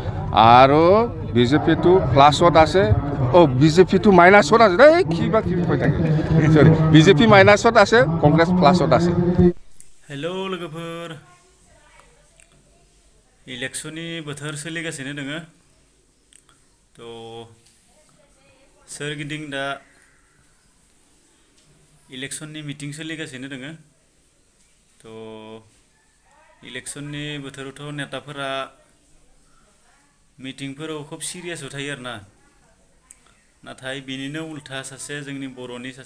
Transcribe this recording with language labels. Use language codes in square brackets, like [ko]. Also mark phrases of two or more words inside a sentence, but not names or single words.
[as] আৰু বিজেপিটো প্লাছত আছে বিজেপিটো মাইনাছত আছে দেই কিবা কিবি কৈ থাকে সৰি বিজেপি মাইনাছত আছে কংগ্ৰেছ প্লাছত আছে [brx] हेलौ लोगोफोर इलेक्शननि बोथोर सोलिगासिनो दोङो तो सोरगिदिं दा इलेक्शननि मिटिं सोलिगासिनो दोङो तो इलेक्शननि बोथोरावथ' नेताफोरा मिटिंफोराव खूब सिरियासआव थायो आरोना नाथाय बिनिनो उल्था सासे जोंनि बर'नि सासे